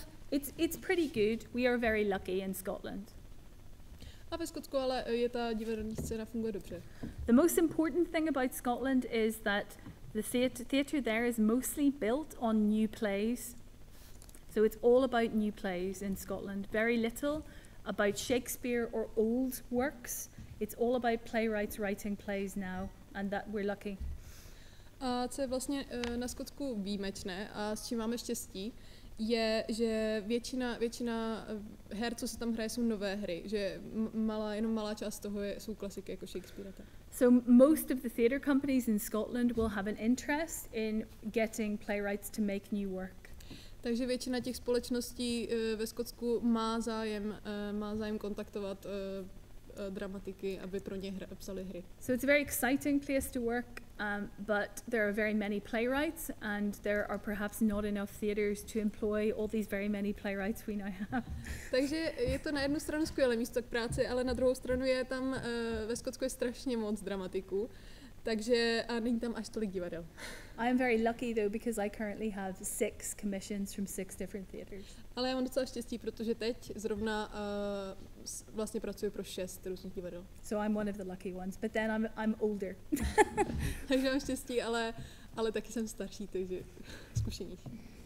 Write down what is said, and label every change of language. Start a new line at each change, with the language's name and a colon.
English: It's pretty good. We are very lucky in Scotland.
Czech: A ve Skotsku ale je ta divadelní scéna funguje dobře.
English: The most important thing about Scotland is that the theatre there is mostly built on new plays. So it's all about new plays in Scotland. Very little about Shakespeare or old works. It's all about playwrights writing plays now, and that we're lucky.
Czech: A co je vlastně na Skotsku výjimečné a s čím máme štěstí, je, že většina her, co se tam hraje, jsou nové hry, že jenom malá část toho jsou klasiky jako Shakespeare.
English: So most of the theatre companies in Scotland will have an interest in getting playwrights to make new work.
Czech: Takže většina těch společností ve Skotsku má zájem kontaktovat dramatiky, aby pro ně psali hry.
English: So it's a very exciting place to work, but there are very many playwrights, and there are perhaps not enough theatres to employ all these very many playwrights we now have.
Czech: Takže je to na jednu stranu skvělé místo k práci, ale na druhou stranu je tam ve Skotsku je strašně moc dramatiků. Takže a není tam až tolik divadel.
English: I am very lucky though because I currently have 6 commissions from 6 different theatres.
Czech: Ale já mám docela štěstí, protože teď zrovna vlastně pracuji pro 6 různých divadel.
English: So I'm one of the lucky ones, but then I'm older.
Czech: Takže mám štěstí, ale taky jsem starší, takže zkušenější.